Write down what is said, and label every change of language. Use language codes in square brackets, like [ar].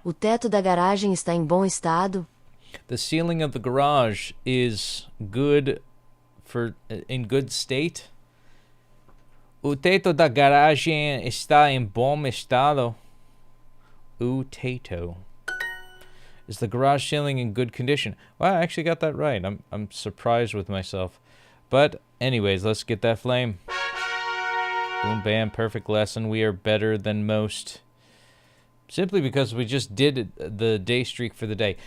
[pt] O teto da garagem está em bom estado? [en] The ceiling of the garage is good in good state. [pt] O teto da garagem está em bom estado. O teto. [en] Is the garage ceiling in good condition? Well, I actually got that right. I'm surprised with myself. But anyways, let's get that flame. Boom, bam, perfect lesson. We are better than most. Simply because we just did the day streak for the day.